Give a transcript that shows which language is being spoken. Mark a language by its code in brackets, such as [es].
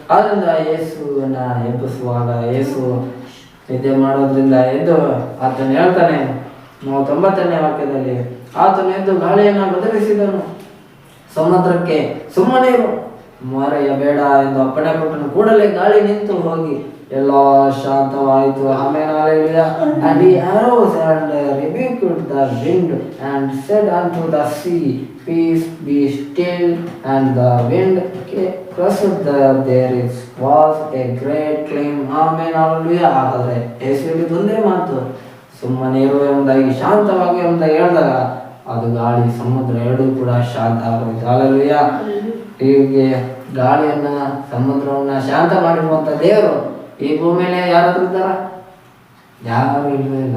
[kn] ಆದ್ರಿಂದ ಯೇಸುವನ್ನ ಎಬ್ಬಿಸುವಾಗ ಯೇಸು ನಿದ್ದೆ ಮಾಡೋದ್ರಿಂದ ಎದ್ದು ಆತನ ಹೇಳ್ತಾನೆ 90ನೇ ವಾಕ್ಯದಲ್ಲಿ, ಆತನು ಎದ್ದು ಗಾಳಿಯನ್ನ ಬದಲಿಸಿದನು, ಸಮುದ್ರಕ್ಕೆ ಸುಮ್ಮನೆ ಇರು, ಮರೆಯಬೇಡ ಎಂದು ಅಪ್ಪಣೆ ಕೊಟ್ಟನು. ಕೂಡಲೇ ಗಾಳಿ ನಿಂತು ಹೋಗಿ ಎಲ್ಲ ಶಾಂತವಾಯಿತು. [en] ಆಮೇಲೆ and he arose and rebuked the wind and said unto the sea, peace be still, and the wind crushed there was a great calm. [kn] ಆಮೇಲೆ hallelujah. ಹಾಗಾದ್ರೆ ಯೇಸುವಿಗೆ ಒಂದೇ ಮಾತು, ಸುಮ್ಮನೆ ಇರು ಎಂಬುದಾಗಿ, ಶಾಂತವಾಗಿ ಎಂಬುದಾಗಿ ಹೇಳಿದಾಗ ಅದು ಗಾಳಿ ಸಮುದ್ರ ಎರಡೂ ಕೂಡ ಶಾಂತ ಆಗೋಯ್ತು. hallelujah. ಹೀಗೆ ಗಾಳಿಯನ್ನ ಸಮುದ್ರವನ್ನ ಶಾಂತ ಮಾಡಿರುವಂತ ದೇವರು ಈ ಭೂಮಿಯಲ್ಲಿ ಯಾರಾದ್ರೂ ಇದ್ದಾರ? ಯಾರು ಇಲ್ವೇ.